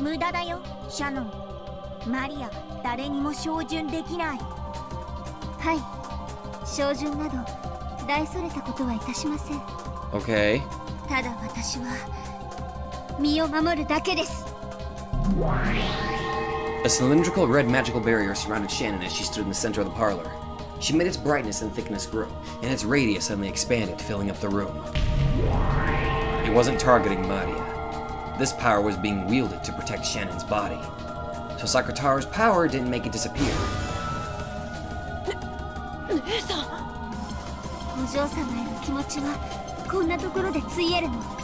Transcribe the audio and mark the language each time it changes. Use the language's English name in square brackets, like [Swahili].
[Japanese] 無駄だよ、シャノン。マリア、誰にも照準できない。はい、照準など大それたことはいたしません。 [English] Okay. [Japanese] ただ私は身を守るだけです。 [English] A cylindrical red magical barrier surrounded Shannon as she stood in the center of the parlor. She made its brightness and thickness grow, and its radius suddenly expanded, filling up the room. It wasn't targeting Maria. This power was being wielded to protect Shannon's body. So Sakutaro's power didn't make it disappear. [Japanese] 姉さん。お嬢様への気持ちはこんなところでついえるの。